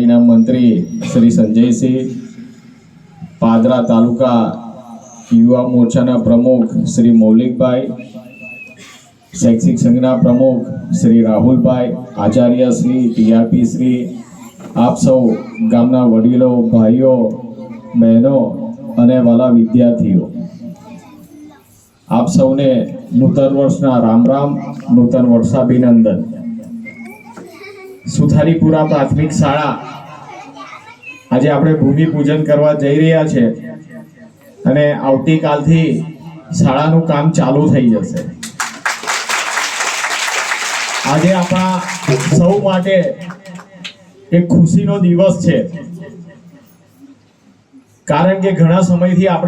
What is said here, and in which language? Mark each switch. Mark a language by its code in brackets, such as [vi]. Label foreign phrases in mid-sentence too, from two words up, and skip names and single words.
[gu] મંત્રી શ્રી સંજયસિંહ, પાદરા તાલુકા યુવા મોરચા પ્રમુખ શ્રી મૌલિકભાઈ, શૈક્ષિક સંઘના પ્રમુખ શ્રી રાહુલભાઈ, આચાર્ય શ્રી, ટીઆરપી શ્રી, આપ સૌ ગામના વડીલો, ભાઈઓ બહેનો અને વાલા વિદ્યાર્થીઓ, આપ સૌને નૂતન વર્ષના રામ રામ, નૂતન વર્ષાભિનંદન। સુથારીપુરા પ્રાથમિક શાળા આજે આપણે ભૂમિ પૂજન કરવા જઈ રહ્યા છે અને આવતીકાલથી શાળાનું કામ ચાલુ થઈ જશે। આજે આપણા સૌ માટે એક ખુશીનો દિવસ છે, કારણ કે ઘણા સમયથી આપણે